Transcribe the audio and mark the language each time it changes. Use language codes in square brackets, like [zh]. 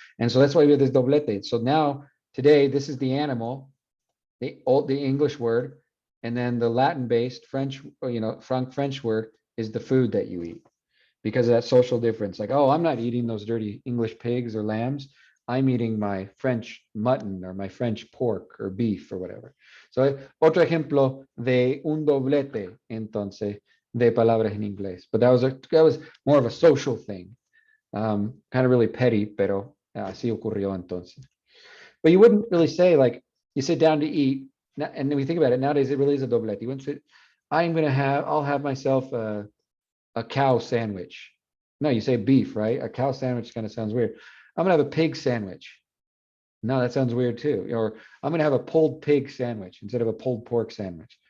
[en] And so that's why we have this doblete. So now, today, this is the animal, the English word, and then the Latin-based French, you know, French word is the food that you eat, because of that social difference. Like, oh, I'm not eating those dirty English pigs or lambs. I'm eating my French mutton or my French pork or beef or whatever. [es] So, otro ejemplo de un doblete, entonces, de palabras en inglés. [en] But that was more of a social thing. Kind of really petty, [es] pero así ocurrió entonces. [en] But you wouldn't really say, like, you sit down to eat, and then we think about it nowadays, it really is a doblete. You wouldn't say, I'll have myself a cow sandwich. No, you say beef, right? A cow sandwich kind of sounds weird. I'm gonna have a pig sandwich. No, that sounds weird too. Or I'm gonna have a pulled pig sandwich instead of a pulled pork sandwich.